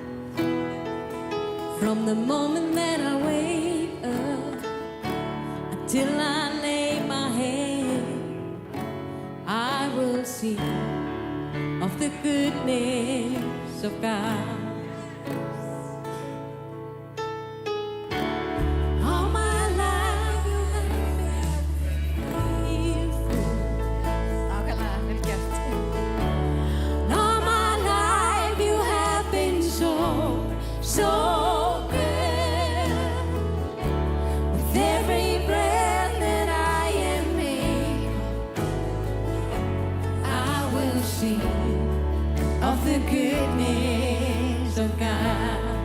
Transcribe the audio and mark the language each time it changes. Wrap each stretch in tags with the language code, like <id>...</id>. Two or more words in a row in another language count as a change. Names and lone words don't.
<en>From the moment that I wake up until I lay my head, I will sing of the goodness of God. All my life you have been faithful.</en> <is>Nákvæmlega, vel gert.</is> <en>All my life you have been so good. With every breath that I am able, I will sing of the goodness of God.</en>